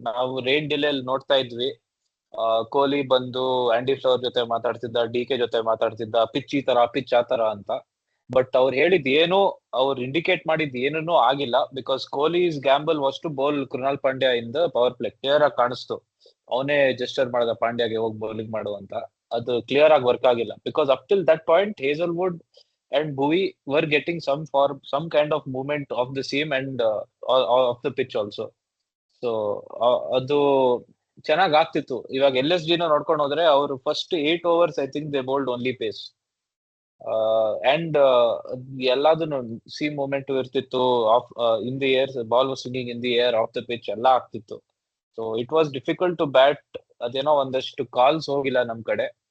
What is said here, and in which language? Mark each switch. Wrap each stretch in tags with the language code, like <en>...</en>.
<kn>ನಾವು rain delay ನೋಡ್ತಾ ಇದ್ವಿ, ಕೊಹ್ಲಿ ಬಂದು ಆಂಡಿ ಫ್ಲವರ್ ಜೊತೆ ಮಾತಾಡ್ತಿದ್ದ, DK ಜೊತೆ ಮಾತಾಡ್ತಿದ್ದ, ಪಿಚ್ ಈ ತರ ಪಿಚ್ ಆ ತರ ಅಂತ. ಬಟ್ ಅವ್ರು ಹೇಳಿದ್ ಏನು, ಅವ್ರು ಇಂಡಿಕೇಟ್ ಮಾಡಿದ್ ಏನೂ ಆಗಿಲ್ಲ.</kn> <en>Because Kohli's gamble was to bowl Krunal Pandya in the power play.</en> <kn>Clear ಆಗಿ ಕಾಣಿಸ್ತು, ಅವನೇ ಜೆಸ್ಚರ್ ಮಾಡ್ದ ಪಾಂಡ್ಯಗೆ ಹೋಗಿ ಬೌಲಿಂಗ್ ಮಾಡು ಅಂತ. ಅದು ಕ್ಲಿಯರ್ ಆಗಿ ವರ್ಕ್ ಆಗಿಲ್ಲ.</kn> <en>Because up till that point Hazlewood and Bhuvi were getting some kind of movement of the seam and of the pitch also.</en> <kn>So ಅದು ಚೆನ್ನಾಗ್ ಆಗ್ತಿತ್ತು. ಇವಾಗ LSG ನೋಡ್ಕೊಂಡು ಹೋದ್ರೆ ಅವ್ರು first 8 overs</kn> <en>I think they bowled only pace.</en> <kn>And ಎಲ್ಲದನ್ನು C moment ಇರ್ತಿತ್ತು.</kn> <en>off in the air ball was swinging in the air, off the pitch</en> <kn>ಎಲ್ಲ ಆಗ್ತಿತ್ತು.</kn> <en>So it was difficult to bat.</en> <kn>ಅದೇನೋ ಒಂದಷ್ಟು calls ಹೋಗಿಲ್ಲ ನಮ್ ಕಡೆ.</kn>